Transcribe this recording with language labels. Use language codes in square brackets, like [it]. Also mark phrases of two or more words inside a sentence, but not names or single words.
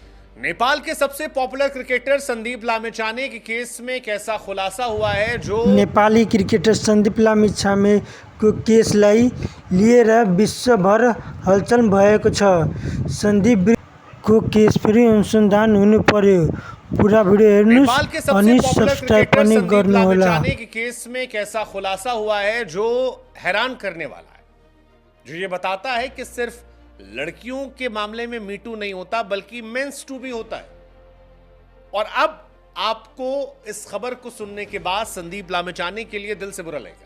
[hi] नेपाल के सबसे पॉपुलर क्रिकेटर संदीप लामिछाने के केस में कैसा खुलासा हुआ है जो [ne] नेपाली क्रिकेटर सन्दीप लामिछानेको केसलाई लिएर विश्वभर हलचल भएको छ। सन्दीपको केस फेरि अनुसन्धान हुनु पर्यो। पुरा भिडियो हेर्नुस् [hi] नेपाल के सबसे [ne] अनि [hi] पॉपुलर [ne] सब्स्क्राइब [hi] क्रिकेटर [ne] पनि [hi] संदीप [ne] गर्नुहोला। [hi] लामिछाने के केस में कैसा खुलासा हुआ है जो हैरान करने वाला है, जो ये बताता है कि सिर्फ लड़कियों के मामले में मीटू नहीं होता बल्कि [en] mens too [hi] भी होता है। और अब आपको इस खबर को सुनने के बाद संदीप लामिछाने के लिए दिल से बुरा लगेगा।